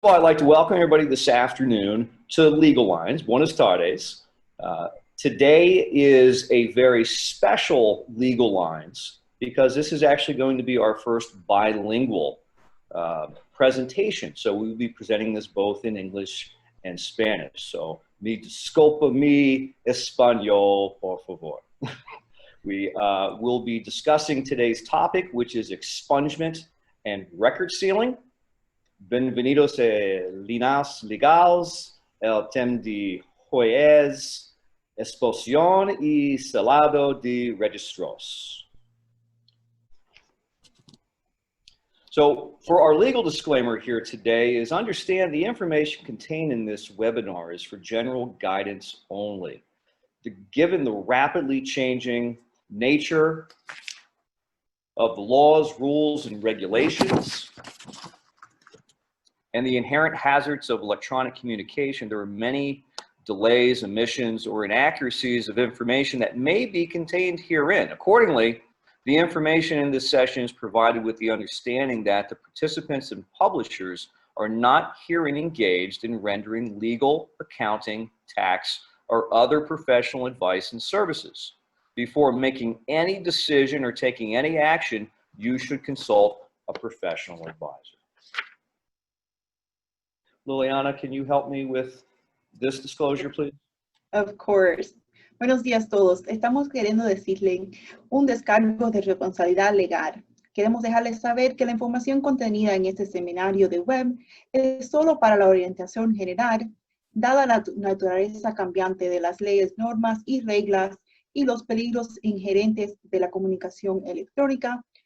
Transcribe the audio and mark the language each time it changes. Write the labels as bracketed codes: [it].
[en] Well, I'd like to welcome everybody this afternoon to Legal Lines. [es] Buenas tardes. [en] Today is a very special Legal Lines because this is actually going to be our first bilingual presentation. So we will be presenting this both in English and Spanish. [es] So, me disculpa mi español, por favor. [en] We will be discussing today's topic, which is expungement and record sealing. [es] Bienvenidos a Líneas Legales, el tema de hoy es exposición y selado de registros. [en] So for our legal disclaimer here today is understand the information contained in this webinar is for general guidance only. Given the rapidly changing nature of the laws, rules, and regulations, and the inherent hazards of electronic communication, there are many delays, omissions, or inaccuracies of information that may be contained herein. Accordingly, the information in this session is provided with the understanding that the participants and publishers are not herein engaged in rendering legal, accounting, tax, or other professional advice and services. Before making any decision or taking any action, you should consult a professional advisor. Liliana, can you help me with this disclosure, please? Of course. [es] Buenos días a todos. Estamos queriendo decirle un descargo de responsabilidad legal. Queremos dejarles saber que la información contenida en este seminario de web es solo para la orientación general, dada la naturaleza cambiante de las leyes, normas y reglas y los peligros inherentes de la comunicación electrónica.